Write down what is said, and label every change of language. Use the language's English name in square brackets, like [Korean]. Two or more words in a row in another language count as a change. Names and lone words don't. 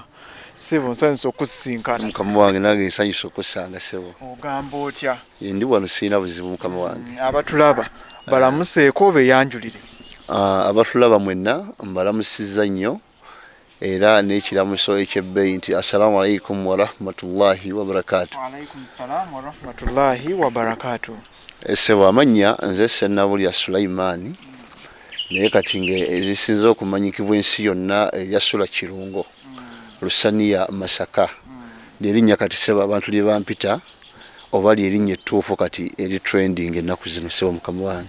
[Ganda] Sebo nsanyusa okusisinkana. Mukama wange nange nsanyusa okusanga sebo. Ogamba otya? Ndi wano sirina buzibu mukama wange. Abatulaba balamuseeko oba eyanjulire. Abatulaba mwenna mbalamusizza nnyo era n'ekiramuso ekyebbeeyi nti [Arabic] السلام عليكم ورحمة الله وبركاته. وعليكم السلام ورحمة الله وبركاته. [Ganda] Sebo amannya nze Sennabulya Sulaiman naye kati ezisinza okumanyikibwa ensi yonna erya Sula Kirungo. Lusaniya Masaka. Lyerinnya kati sebo abantu lye bampita oba lyerinnya ettuufu kati eri trending ennaku zino sebo mukama wange.